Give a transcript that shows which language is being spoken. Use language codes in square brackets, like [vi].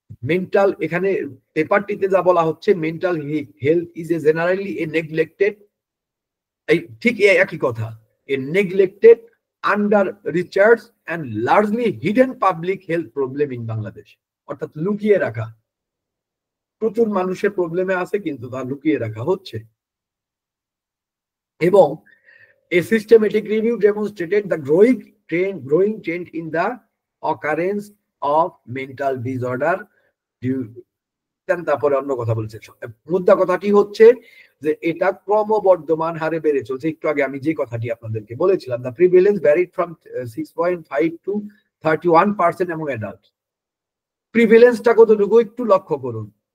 [en] mental, [bn] এখানে পেপারটিতে যা বলা হচ্ছে, [en] mental health is a generally a neglected, [bn] ঠিক একই কথা, [en] A neglected, under research and largely hidden public health problem in Bangladesh. [bn] অর্থাৎ লুকিয়ে রাখা, প্রচুর মানুষের প্রবলেমে আছে কিন্তু তা লুকিয়ে রাখা হচ্ছে। এবং [en] a systematic review demonstrated the growing trend in the occurrence of mental disorder. [bn] তারপরে অন্য কথা বলছে, মুদ্রা কথাটি হচ্ছে যে এটা ক্রমবর্ধমান হারে বেড়ে চলছে। একটু আগে আমি যে কথাটি আপনাদেরকে বলেছিলাম, [en] the prevalence varied from 6.5 to 31% among adults. [bn] প্রিভিলেন্সটা কতটুকু একটু লক্ষ্য করুন।